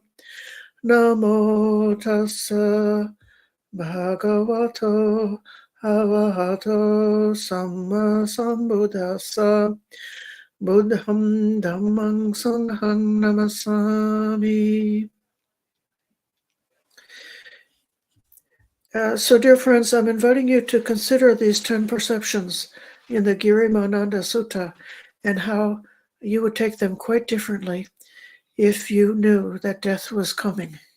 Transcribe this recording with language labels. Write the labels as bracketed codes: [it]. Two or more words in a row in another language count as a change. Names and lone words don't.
[pi] Namo tassa bhagavato arahato samma sambuddhassa. Buddham Dhammam Sangham Namasami. [en] So, dear friends, I'm inviting you to consider these 10 perceptions in the Girimananda Sutta and how you would take them quite differently if you knew that death was coming.